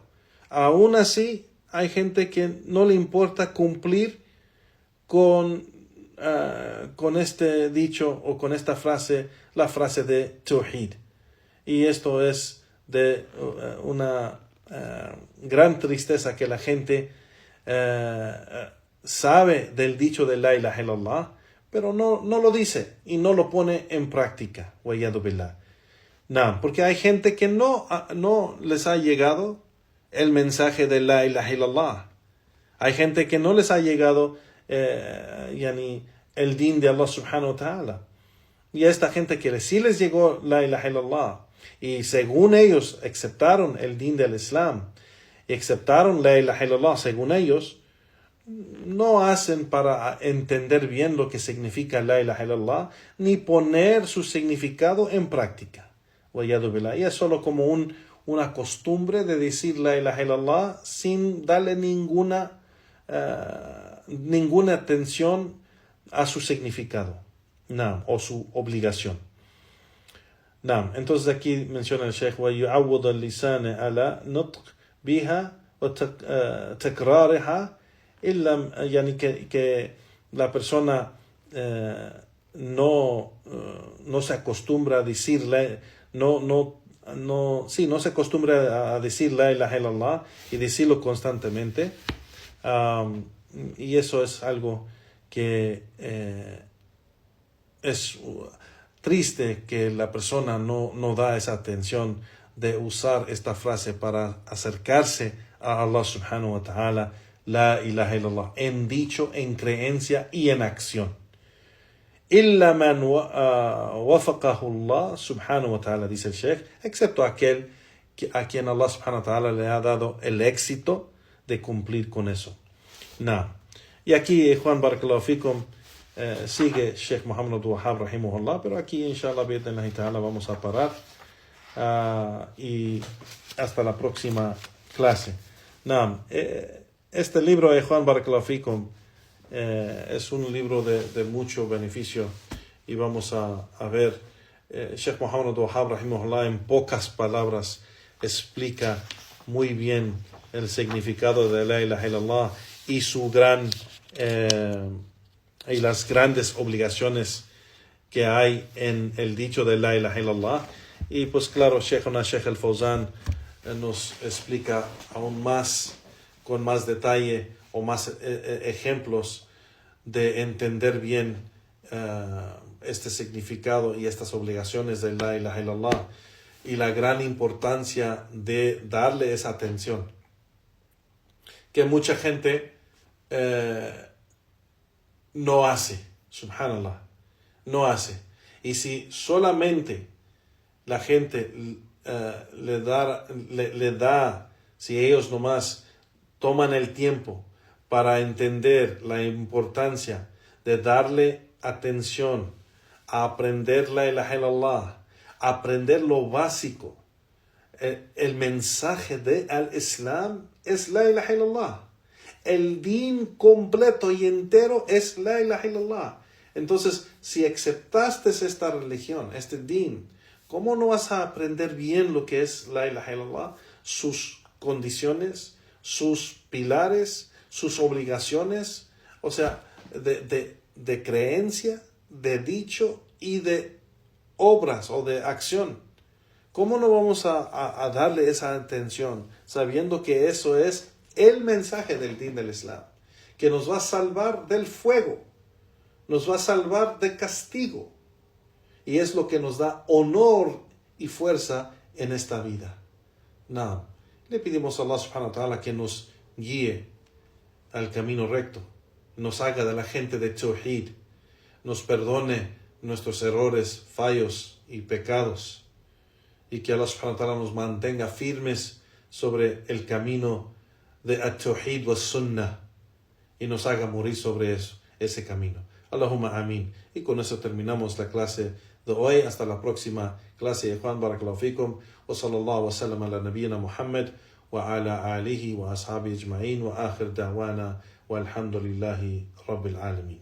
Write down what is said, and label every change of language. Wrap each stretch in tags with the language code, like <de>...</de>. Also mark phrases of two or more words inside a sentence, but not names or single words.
<es>Aún así hay gente que no le importa cumplir con este dicho o con esta frase, la frase de Tawhid. Y esto es de una gran tristeza que la gente sabe del dicho de</es> <ar>لا إله إلا الله,</ar> <es>pero no lo dice y no lo pone en práctica.</es> <ar>والعياذ بالله.</ar> <es>No, porque hay gente que no les ha llegado el mensaje de</es> <ar>لا إله إلا الله.</ar> <es>Hay gente que no les ha llegado el din de</es> <ar>الله سبحانه وتعالى.</ar> <es>Y a esta gente que sí les llegó</es> <ar>لا إله إلا الله,</ar> <es>y según ellos aceptaron el din del Islam, y aceptaron</es> <ar>لا إله إلا الله</ar> <es>según ellos, no hacen para entender bien lo que significa</es> <ar>لا إله إلا الله,</ar> <es>ni poner su significado en práctica. Y es solo como una costumbre de decir</es> <ar>لا إله إلا الله</ar> <es>sin darle ninguna atención a su significado, o su obligación. Entonces aquí menciona el Sheikh</es> <ar>وَيُعَوَّضَ اللِّسَانَ عَلَى نُطْقِ بِهَا وَتَكْرَارِهَا</ar> <es>yani que la persona no se acostumbra a decirle, no se acostumbra a decir</es> <ar>لا إله إلا الله</ar> <es>y decirlo constantemente. Y eso es algo que es triste, que la persona no da esa atención de usar esta frase para acercarse a</es> <ar>الله سبحانه وتعالى, لا إله إلا الله,</ar> <es>en dicho, en creencia y en acción.</es> <ar>إلا من وفقه الله سبحانه وتعالى,</ar> <es>dice el Sheikh, excepto aquel a quien</es> <ar>الله سبحانه وتعالى</ar> <es>le ha dado el éxito de cumplir con eso. Y aquí Juan</es> <ar>بارك الله فيكم</ar> <es>sigue Sheikh Muhammad Abdul Wahhab rahimahullah, pero aquí</es> <ar>إن شاء الله بإذن الله تعالى</ar> <es>vamos a parar y hasta la próxima clase. Este libro de Juan</es> <ar>بارك الله فيكم</ar> <es>es un libro de mucho beneficio, y vamos a ver Sheikh Muhammad Abdul Wahhab rahimahullah en pocas palabras explica muy bien el significado de</es> <ar>لا إله إلا الله</ar> <es>y su y las grandes obligaciones que hay en el dicho de</es> <ar>لا إله إلا الله.</ar> <es>Y pues claro, Sheikh al-Fawzan nos explica aún más, con más detalle o más ejemplos de entender bien este significado y estas obligaciones de</es> <ar>لا إله إلا الله,</ar> <es>y la gran importancia de darle esa atención que mucha gente no hace, subhanallah, no hace. Y si solamente la gente le da, si ellos nomás toman el tiempo para entender la importancia de darle atención a aprender</es> <ar>لا إله إلا الله,</ar> <es>aprender lo básico, el mensaje de al-Islam es</es> <ar>لا إله إلا الله.</ar> <es>El din completo y entero es</es> <ar>لا إله إلا الله.</ar> <es>Entonces, si aceptaste esta religión, este din, ¿cómo no vas a aprender bien lo que es</es> <ar>لا إله إلا الله?</ar> <es>Sus condiciones, sus pilares, sus obligaciones, o sea, de creencia, de dicho y de obras o de acción. ¿Cómo no vamos a darle esa atención, sabiendo que eso es el mensaje del din del Islam, que nos va a salvar del fuego, nos va a salvar de castigo, y es lo que nos da honor y fuerza en esta vida? Le pedimos a</es> <ar>الله سبحانه وتعالى</ar> <es>que nos guíe al camino recto, nos haga de la gente de Tawhid, nos perdone nuestros errores, fallos y pecados, y que</es> <ar>الله سبحانه وتعالى</ar> <es>nos mantenga firmes sobre el camino de</es> <ar>التوحيد والسنة,</ar> <es>y nos haga morir sobre ese camino.</es> <ar>اللهم آمين.</ar> <es>Y con eso terminamos la clase de hoy. Hasta la próxima clase. Juan</es> <ar>بارك الله فيكم. وصلى الله وسلم على نبينا محمد وعلى آله وأصحابه أجمعين، وآخر دعوانا والحمد لله رب العالمين.</ar>